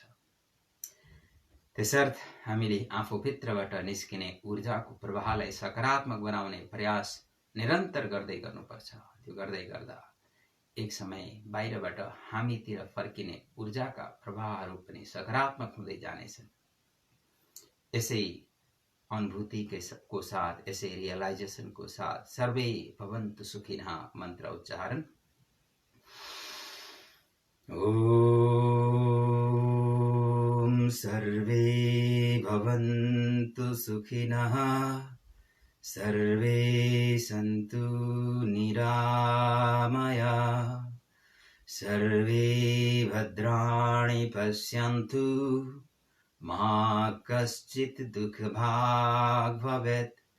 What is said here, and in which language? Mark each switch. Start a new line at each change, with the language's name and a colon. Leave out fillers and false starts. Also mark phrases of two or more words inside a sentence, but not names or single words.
Nepali: त्यसर्थ हामीले आफूभित्रबाट निस्किने ऊर्जाको प्रवाहलाई सकारात्मक बनाउने प्रयास निरन्तर गर्दै गर्नुपर्छ। त्यो गर्दै गर्दा एक समय बाहिरबाट हामीतिर फर्किने ऊर्जाका प्रवाहहरू पनि सकारात्मक हुँदै जानेछन्। यसै अनुभूतिको साथ, यसै रियलाइजेसनको साथ
Sanskrit: सर्वे भवन्तु सुखिनः
Nepali: मन्त्र उच्चारण।
Sanskrit: ओम सर्वे भवन्तु सुखिनः, सर्वे सन्तु निरामयाः, सर्वे भद्राणि पश्यन्तु, मा कश्चित् दुःखभाग् भवेत्।